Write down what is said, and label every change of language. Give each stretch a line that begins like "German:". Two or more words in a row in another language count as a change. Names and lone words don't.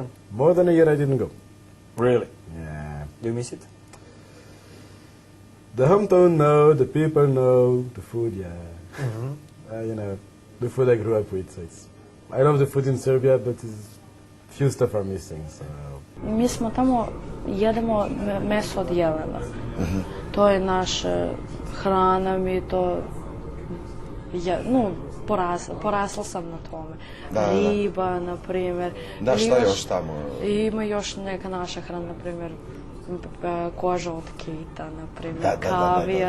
English: More than a year I didn't go. Really? Yeah. Do you miss it? The hometown, no. The people, no. The food, yeah. You know, the food I grew up with. So I love the food in Serbia, but few stuff are missing. So.
Serbian: Mi smo tamo, jedemo meso od jelena. To je naša hrana, mi to, porasla sam na tome. Riba, na primjer. Da, šta još tamo? Ima još neka naša hrana, na primjer, koža od kita, na primjer, kavijar.